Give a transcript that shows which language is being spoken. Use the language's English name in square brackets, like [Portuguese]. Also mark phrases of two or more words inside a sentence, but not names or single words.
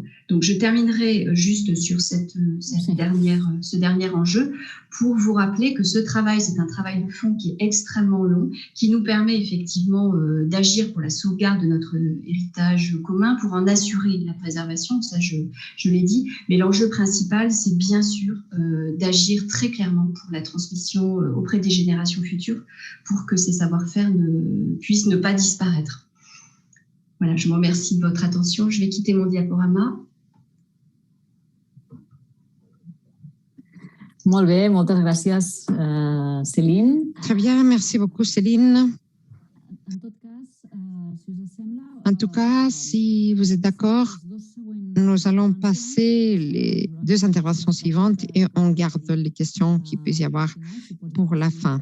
[French] Donc, je terminerai juste sur ce dernier enjeu pour vous rappeler que ce travail, c'est un travail de fond qui est extrêmement long, qui nous permet effectivement d'agir pour la sauvegarde de notre héritage commun, pour en assurer la préservation, ça je l'ai dit, mais l'enjeu principal, c'est bien sûr d'agir très clairement pour la transmission auprès des générations futures, pour que ces savoir-faire puissent ne pas disparaître. Voilà, je vous remercie de votre attention. Je vais quitter mon diaporama. [Catalan] Molt bé, moltes gràcies, Céline. [French] Très bien, merci beaucoup Céline. En tout cas, si vous êtes d'accord, nous allons passer les 2 interventions suivantes et on garde les questions qu'il puisse y avoir pour la fin.